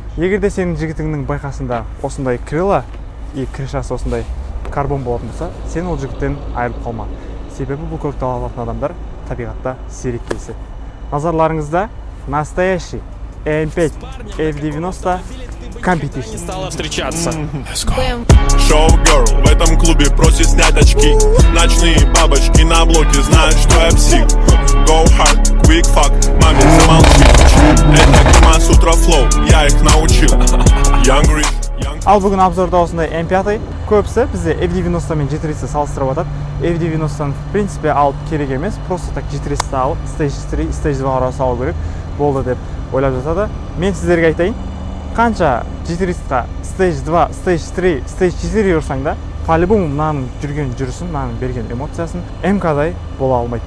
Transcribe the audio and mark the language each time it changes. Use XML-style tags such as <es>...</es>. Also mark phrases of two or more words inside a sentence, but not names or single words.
<kk>Егерде сенің жігітіңнің байқасында осындай</kk> <ru>крыло и</ru> <kk>крышасы осындай карбон болатын болса, сен ол жігіттен айырылып қалма. Себебі бұл көлікті алатын адамдар табиғатта сирек кездеседі. Назарларыңызда настоящий M5 F90 Competition.</kk> <ru>Стала встречаться. Шоу-герл в этом клубе просит снять очки. Ночные бабочки на блоке знают, что я псих.</ru> <en>Go hard, quick fuck,</en> <ru>маме замолчи. Это Камас Утро Флоу, я их научил. Young Rich.</ru> <kk>Ал бүгін обзорда осындай M5 көбісі бізде F90 мен G3-ті салыстырып атады. F90-ны</kk> <ru>в принципе</ru> <kk>алып керек емес,</kk> <ru>просто так</ru> <kk>G3-ті алып Stage 3, Stage 2 арасы салу керек болды деп ойлап жатады. Мен сіздерге айтайын, қанша G3-ға Stage 2, Stage 3, Stage 4 ұрсаң да, по-любому мынаның жүрген жүрісін, мынаның берген эмоциясын MK-дай бола алмайды.</kk>